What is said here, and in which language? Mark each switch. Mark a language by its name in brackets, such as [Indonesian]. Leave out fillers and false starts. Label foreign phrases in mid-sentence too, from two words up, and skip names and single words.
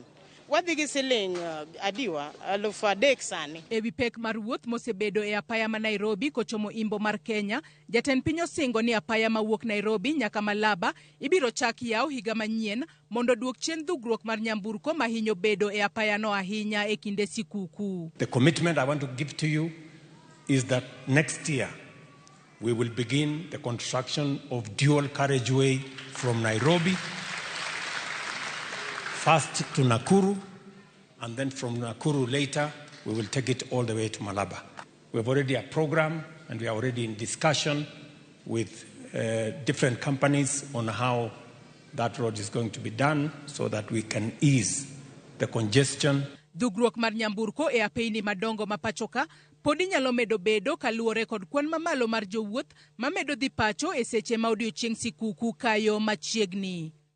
[Luo (Kenya and Tanzania)] Wadhi gi siling adiwa 3,000 sani. Ewi pek mar wuoth mosebedo e apaya ma Nairobi kochomo imbo mar Kenya, jatend piny osingo ni apaya mawuok Nairobi nyaka Malaba ibiro chak yaw higa manyien mondo duok chien dhugruok mar nyamburko mahinyo bedo e apaya no ahinya e kinde sikuku. [English] The commitment I want to give to you is that next year we will begin the construction of dual carriageway from Nairobi first to Nakuru, and then from Nakuru later, we will take it all the way to Malaba. We have already a program, and we are already in discussion with different companies on how that road is going to be done so that we can ease the congestion. [Luo (Kenya and Tanzania)] Dhugruok mar nyamburko e apeyni madongo ma pacho ka podi nyalo medo bedo kaluwore kod kwan mamalo mar jowuoth ma medo dhi pacho e seche ma odiochieng' sikuku kayo machiegni.